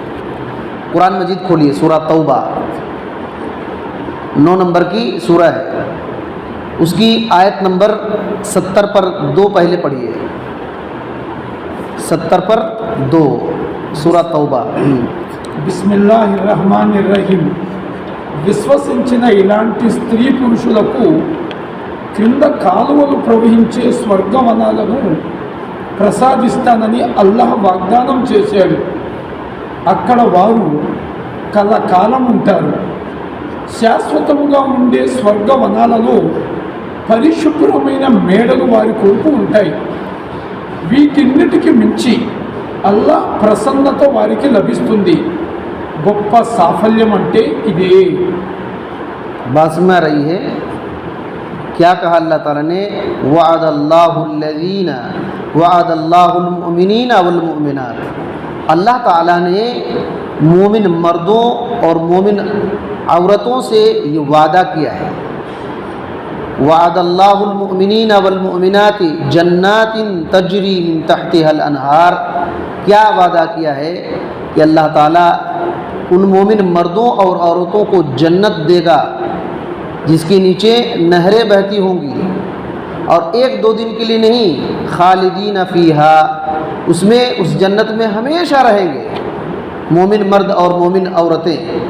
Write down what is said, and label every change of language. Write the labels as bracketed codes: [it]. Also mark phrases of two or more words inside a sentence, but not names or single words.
[ur] قرآن مجید کھولیے، سورہ توبہ 9 نمبر کی سورہ ہے، اس کی آیت نمبر 70 پر 2 پہلے پڑھیے، 70 پر 2 سورہ توبہ۔ [ar] بسم اللہ الرحمن الرحیم. [te] విశ్వసించిన ఇలాంటి స్త్రీ పురుషులకు క్రింద కాలువలు ప్రవహించే స్వర్గవనాలను ప్రసాదిస్తానని అల్లాహ్ వాగ్దానం చేశాడు. అక్కడ వారు కలకాలం ఉంటారు. శాశ్వతముగా ఉండే స్వర్గవనాలలో పరిశుభ్రమైన మేడలు వారి కొరకు ఉంటాయి. వీటిన్నిటికి మించి అల్లాహ్ ప్రసన్నత వారికి లభిస్తుంది. గొప్ప సాఫల్యం అంటే ఇదే. [ur] بات سمجھ رہی ہے کیا کہا اللہ تعالیٰ نے؟ [ar] وعد اللہ الذین وعد اللہ المؤمنین والمؤمنات۔ [ur] اللہ تعالیٰ نے مومن مردوں اور مومن عورتوں سے یہ وعدہ کیا ہے۔ [ar] وعد اللہ المؤمنین والمؤمنات جنات تجری من تحتها الانہار۔ [ur] کیا وعدہ کیا ہے کہ اللہ تعالیٰ ان مومن مردوں اور عورتوں کو جنت دے گا جس کے نیچے نہریں بہتی ہوں گی، اور 1-2 دن کے لیے نہیں، [ar] خالدین فیہا، [ur] اس میں اس جنت میں ہمیشہ رہیں گے مومن مرد اور مومن عورتیں۔